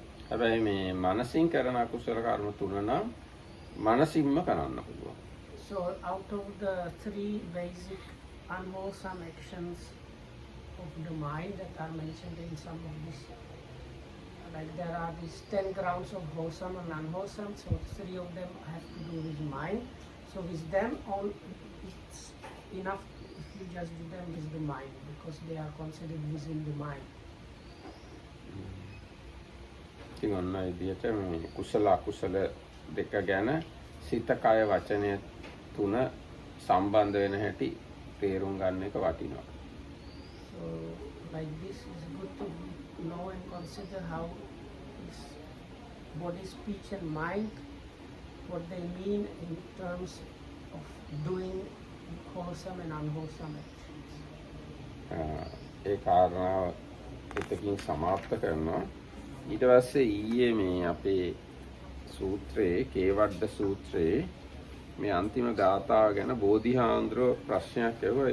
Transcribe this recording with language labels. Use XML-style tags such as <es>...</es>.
<si>හැබැයි මේ මනසින් කරන අකුසල කර්ම 3 නම් මනසින්ම කරන්න පුළුවන්.</si> <en>So out of the 3 basic unwholesome actions of the mind that are mentioned in some of these, like there are these 10 grounds of wholesome and unwholesome, so 3 of them have to do with mind. So with them all, it's enough if you just do them with the mind, because they are considered within the mind.</en> <si>ඉතින් ඔන්න විදියට මේ කුසල අකුසල දෙක ගැන සිත කය වචනය තුන සම්බන්ධ වෙන හැටි තේරුම් ගන්න එක වටිනවා.</si> <en>So like this is good to know and consider how this body, speech and mind, what they mean in terms of doing wholesome and unwholesome actions.</en> <si>ඒ කාරණාව එතකින් සමාප්ත කරනවා. ඊට පස්සේ ඊයේ මේ අපේ සූත්‍රයේ කේවඩ සූත්‍රයේ මේ අන්තිම ගාථාව ගැන බෝධිහාඳුරෝ ප්‍රශ්නයක් ඇහුවා.</si>